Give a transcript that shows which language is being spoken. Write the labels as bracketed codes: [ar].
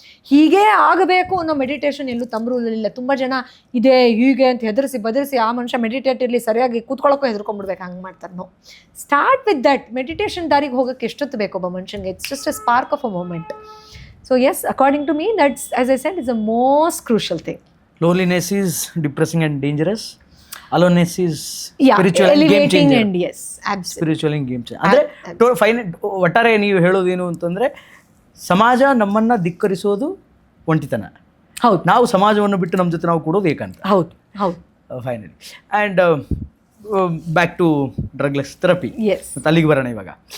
[kn] ಹೀಗೇ ಆಗಬೇಕು ಅನ್ನೋ ಮೆಡಿಟೇಷನ್ ಎಲ್ಲೂ ತಮ್ಮರೂಲಿಲ್ಲ. ತುಂಬ ಜನ ಇದೇ ಹೀಗೆ ಅಂತ ಬದರಿಸಿ ಆ ಮನುಷ್ಯ ಮೆಡಿಟೇಟ್ ಇರಲಿ, ಸರಿಯಾಗಿ ಕೂತ್ಕೊಳ್ಳೋಕ್ಕೂ ಹೆದರ್ಕೊಂಡ್ಬಿಡ್ಬೇಕು, ಹಂಗೆ ಮಾಡ್ತಾರೆ. [en] No, start with that. [kn] Meditation ದಾರಿಗೆ ಹೋಗೋಕ್ಕೆ ಎಷ್ಟೊತ್ತು ಬೇಕು ಒಬ್ಬ ಮನುಷ್ಯನಿಗೆ? [en] It's just a spark of a moment. So yes, according to me that's, as I said, is the most crucial thing. Loneliness is depressing and dangerous. Aloneness is spiritual and game changer. And yes, absolutely. Spiritual and game changer. [kn] ಅಂದ್ರೆ ಒಟ್ಟಾರೆ ನೀವು ಹೇಳೋದೇನು ಅಂತಂದ್ರೆ, ಸಮಾಜ ನಮ್ಮನ್ನ ಧಿಕ್ಕರಿಸೋದು ಒಂಟಿತನ. ಹೌದು. ನಾವು ಸಮಾಜವನ್ನು ಬಿಟ್ಟು ನಮ್ಮ ಜೊತೆ ನಾವು ಕೊಡೋದು ಏಕಾಂತ. ಹೌದು. [en] Finally. And back to drugless therapy. [kn] ಮತ್ತು ಅಲ್ಲಿಗೆ ಬರೋಣ ಇವಾಗ.